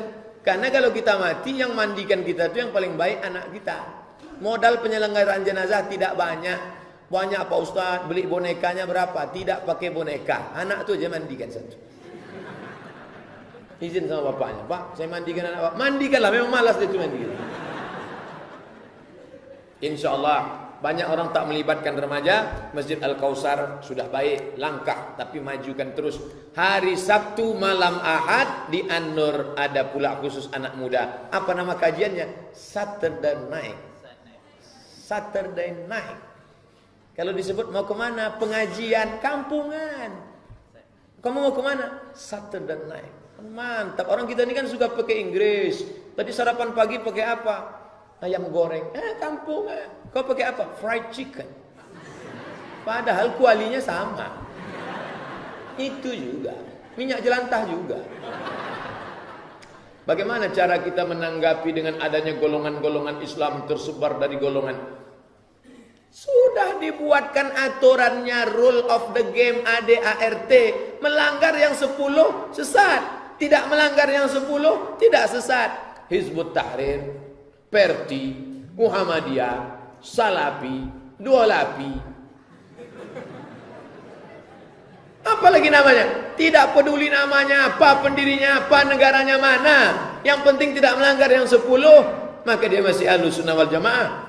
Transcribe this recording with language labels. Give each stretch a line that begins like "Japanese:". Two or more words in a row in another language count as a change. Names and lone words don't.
Indonesian: Karena kalau kita mati, yang mandikan kita itu yang paling baik anak kita. Modal penyelenggaraan jenazah tidak banyak. Banyak Pak Ustaz, beli bonekanya berapa? Tidak pakai boneka. Anak itu aja mandikan satu. Izin sama bapaknya, Pak, saya mandikan anak Pak. Mandikanlah, memang malas dia itu mandikan. InsyaAllah banyak orang tak melibatkan remaja. Masjid Al-Kausar sudah baik, langkah, tapi majukan terus. Hari Sabtu malam Ahad di An-Nur ada pula khusus anak muda. Apa nama kajiannya? Saturday Night. Saturday Night. Kalau disebut mau kemana? Pengajian kampungan. Kamu mau kemana? Saturday Night. Mantap. Orang kita ini kan suka pakai Inggris. Tadi sarapan pagi pakai apa? Ayam goreng. Kampungan. Kau pakai apa?
English: Fried chicken.
Indonesian: Padahal kualinya sama. Itu juga. Minyak jelantah juga. Bagaimana cara kita menanggapi dengan adanya golongan-golongan Islam tersebar dari golongan Sudah dibuatkan aturannya,
English: rule of the game,
Indonesian: ADART. Melanggar yang 10 sesat, tidak melanggar yang 10 tidak sesat. Hizbut Tahrir, Perti, Muhammadiyah, Salafi, Dualapi, apalagi namanya, tidak peduli namanya apa, pendirinya apa, negaranya mana, yang penting tidak melanggar yang 10, maka dia masih Ahlussunnah wal Jamaah.